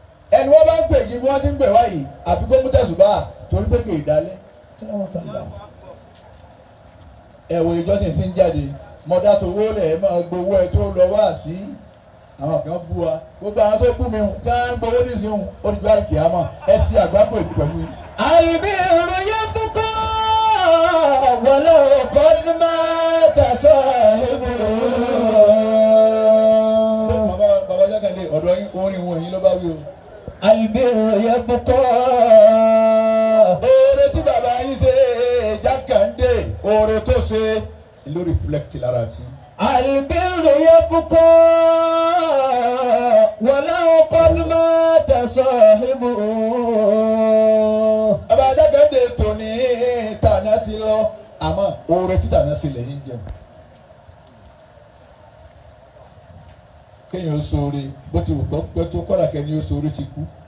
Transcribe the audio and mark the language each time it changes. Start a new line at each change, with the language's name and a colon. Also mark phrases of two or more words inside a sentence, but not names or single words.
Yoruba: Ẹni wọ́n bá ń pè yìí, wọ́n ti ń pè wá yìí, àfi kó mú tẹ̀sùbá, torí pé kì í dalẹ̀. Ẹ wo ìjọ tí ń ti ń jáde, mo dá towó lẹ̀, ẹ máa gbowó ẹ tó lọ wá sí. Àwọn kan bú wa. Gbogbo àwọn tó bú mi hùn, tí wọ́n ń gbowó nísìnyí hùn, ó di jọ́ àlùkìyámà. Ẹ ṣe àgbákò ìlú pẹ̀lú yín.
Arabic: البر يبقى ولو قد مات صاحبه.
Yoruba: Bàbá, Bàbá Jákàndé, ọ̀dọ̀ yín, orin wọn yín ló bá wí o.
Arabic: البر يبقى.
Yoruba: Oore tí bàbá yín ṣe, Jákàndé, oore tó ṣe, ló reflect lára ti.
Arabic: البر يبقى ولو قد مات صاحبه.
Yoruba: Bàbá Jákàndé tòní, tàná ti lọ, àmọ́ oore tí tàná ṣe lẹ́yìn jẹun. Kéèyàn ó ṣoore, bó ti wù kó pẹ́ tó, kọ́dà kẹ́ni ó ṣoore ti kú.